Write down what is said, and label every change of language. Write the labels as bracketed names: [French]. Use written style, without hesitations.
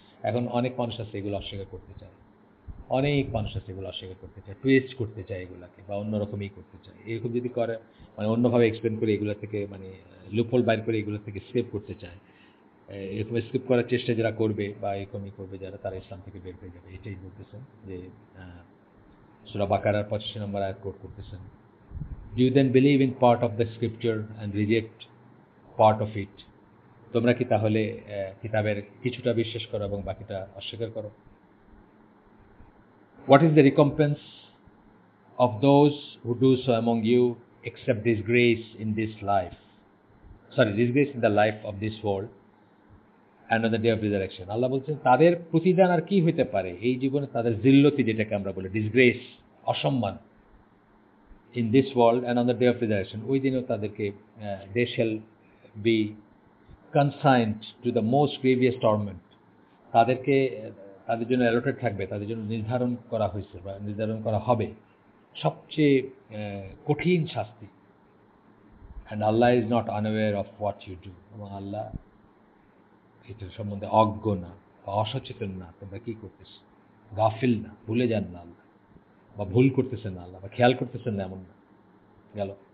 [Bangla] এখন অনেক মানুষ আছে এগুলো অস্বীকার করতে চায়, অনেক মানুষ আছে এগুলো অস্বীকার করতে চায়, টুইস্ট করতে চায় এগুলাকে, বা অন্যরকমই করতে চায়। এরকম যদি করে, মানে অন্যভাবে এক্সপ্লেন করে এগুলো থেকে, মানে লুপহোল বাইর করে এগুলো থেকে স্কেপ করতে চায়, এরকম স্কেপ করার চেষ্টা যারা করবে বা এরকমই করবে যারা, তারা ইসলাম থেকে বের হয়ে যাবে। এটাই বলতেছেন যে সূরা বাকারার 85 নম্বর আয়াত কোট করতেছেন, [English] You then believe in part of the scripture and reject part of it. [Bangla] তোমরা কি তাহলে কিতাবের কিছুটা বিশ্বাস করো এবং বাকিটা অস্বীকার করো? [English] What is the recompense of those who do so among you except disgrace in this life? Sorry, disgrace in the life of this world and on the day of resurrection. [Bangla] আল্লাহ বলছেন তাদের প্রতিদান আর কি হইতে পারে এই জীবনে, তাদের জিল্লতি, যেটাকে আমরা বলি ডিসগ্রেস, অসম্মান, [English] in this world and on the day of resurrection. [Bangla] ওই দিনও তাদেরকে [English] they shall be consigned to the most grievous torment. [Bangla] তাদেরকে তাদের জন্য অ্যালটেড থাকবে, তাদের জন্য নির্ধারণ করা হয়েছে বা নির্ধারণ করা হবে সবচেয়ে কঠিন শাস্তি। [English] and Allah is not unaware of what you do. [Bangla] এবং আল্লাহ এটার সম্বন্ধে অজ্ঞ না বা অসচেতন না, তোমরা কি করতেছ, গাফিল না, ভুলে যান না আল্লাহ, বা ভুল করতেছেন না আল্লাহ, বা খেয়াল করতেছেন না, এমন না। গেল।